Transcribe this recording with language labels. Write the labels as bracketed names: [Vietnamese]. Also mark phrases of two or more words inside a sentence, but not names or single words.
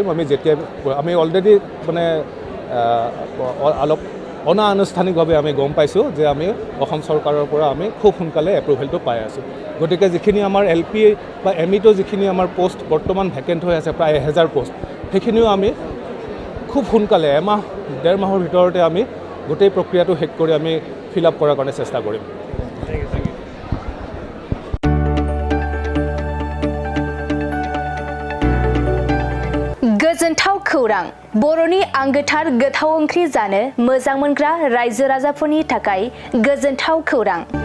[Assamese] আমি অলৰেডি মানে অলপ অনানুষ্ঠানিকভাৱে আমি গম পাইছোঁ যে আমি অসম চৰকাৰৰ পৰা আমি খুব সোনকালে এপ্ৰুভেলটো পাই আছোঁ। গতিকে যিখিনি আমাৰ LP বা ME-টো যিখিনি আমাৰ পোষ্ট বৰ্তমান ভেকেণ্ট হৈ আছে প্ৰায় 1000 পোষ্ট, সেইখিনিও আমি খুব সোনকালে 1-1.5 মাহৰ ভিতৰতে আমি গোটেই প্ৰক্ৰিয়াটো শেষ কৰি আমি [English] fill up [Assamese] কৰাৰ কাৰণে চেষ্টা কৰিম। [Bodo] गोजोनथाव खौरां। बर'नि आंगोथार गोथाव ओंख्रि जानो मोजां मोनग्रा रायजो राजाफोरनि थाखाय गोजोनथाव खौरां।